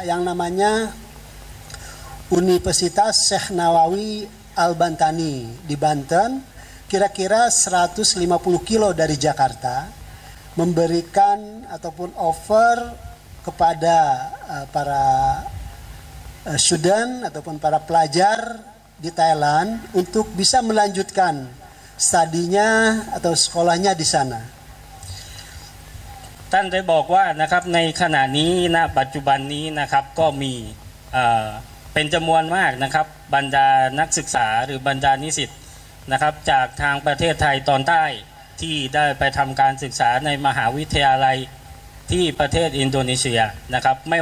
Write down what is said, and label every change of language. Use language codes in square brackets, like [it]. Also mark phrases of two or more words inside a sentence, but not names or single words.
[id] yang namanya Universitas Syekh Nawawi Al-Bantani di Banten, kira-kira 150 kilo dari Jakarta, memberikan ataupun offer kepada para student ataupun para pelajar di Thailand untuk bisa melanjutkan studinya atau sekolahnya di sana. [th] ท่านได้บอกว่านะครับในขณะนี้ณปัจจุบันนี้นะครับก็มีเป็นจำนวนมากนะครับบรรดานักศึกษาหรือบรรดานิสิตนะครับจากทางประเทศไทยตอนใต้ที่ได้ไปทำการศึกษาในมหาวิทยาลัยที่ประเทศอินโดนีเซียนะครับไม่